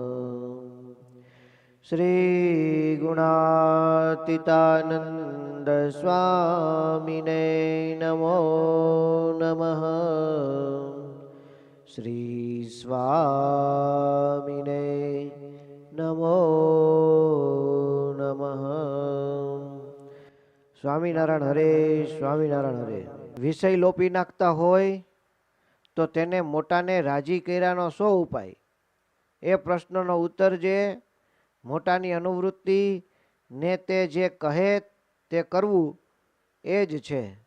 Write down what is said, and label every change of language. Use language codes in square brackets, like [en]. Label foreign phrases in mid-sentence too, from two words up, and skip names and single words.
[sa] श्री गुणातीतानंद स्वामिने नमो नमः। श्री स्वामिने नमो नमः। [gu] સ્વામિનારાયણ હરે, સ્વામિનારાયણ હરે. વિષય લોપી નાખતા હોય તો તેને મોટાને રાજી કર્યાનો શો ઉપાય? એ પ્રશ્નનો ઉત્તર જે મોટાની અનુવૃત્તિ ને તે જે કહે તે કરવું એ જ છે.